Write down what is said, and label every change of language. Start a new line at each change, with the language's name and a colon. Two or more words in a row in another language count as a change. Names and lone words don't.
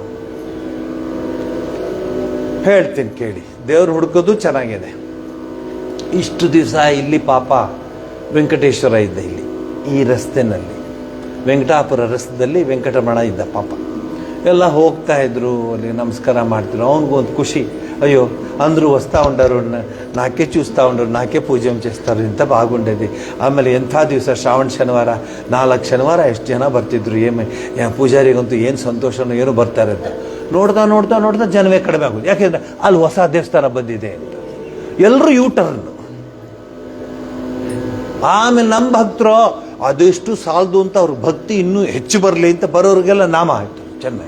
Kannada: ಹೇಳ್ತೀನಿ ಕೇಳಿ. ದೇವ್ರ ಹುಡ್ಕೋದು ಚೆನ್ನಾಗಿದೆ. ಇಷ್ಟು ದಿವಸ ಇಲ್ಲಿ ಪಾಪ ವೆಂಕಟೇಶ್ವರ ಇದ್ದ, ಇಲ್ಲಿ ಈ ರಸ್ತೆನಲ್ಲಿ, ವೆಂಕಟಾಪುರ ರಸ್ತೆಯಲ್ಲಿ ವೆಂಕಟರಮಣ ಇದ್ದ ಪಾಪ. ಎಲ್ಲ ಹೋಗ್ತಾ ಇದ್ರು, ಅಲ್ಲಿ ನಮಸ್ಕಾರ ಮಾಡ್ತಿದ್ರು. ಅವನಿಗೂ ಒಂದು ಖುಷಿ,
Telugu: అయ్యో అందరూ వస్తూ ఉంటారు, నాకే చూస్తూ ఉంటారు, నాకే పూజ చేస్తారు, ఇంత బాగుండేది.
Kannada: ಆಮೇಲೆ ಎಂಥ ದಿವಸ ಶ್ರಾವಣ ಶನಿವಾರ, 4 ಶನಿವಾರ ಎಷ್ಟು ಜನ ಬರ್ತಿದ್ರು, ಪೂಜಾರಿಗಂತೂ ಏನು ಸಂತೋಷನೋ ಏನೋ ಬರ್ತಾರೆ ಅಂತ. ನೋಡ್ತಾ ನೋಡ್ತಾ ನೋಡ್ತಾ ಜನವೇ ಕಡಿಮೆ ಆಗೋದು. ಯಾಕೆಂದರೆ ಅಲ್ಲಿ ಹೊಸ ದೇವಸ್ಥಾನ ಬಂದಿದೆ ಅಂತ ಎಲ್ಲರೂ ಯೂಟರ್ನ್. ಆಮೇಲೆ ನಮ್ಮ ಭಕ್ತರು ಅದೆಷ್ಟು ಸಾಲದು ಅಂತ ಅವ್ರ ಭಕ್ತಿ ಇನ್ನೂ ಹೆಚ್ಚು ಬರಲಿ ಅಂತ ಬರೋರಿಗೆಲ್ಲ ನಾಮ ಆಯಿತು ಚೆನ್ನಾಗಿ.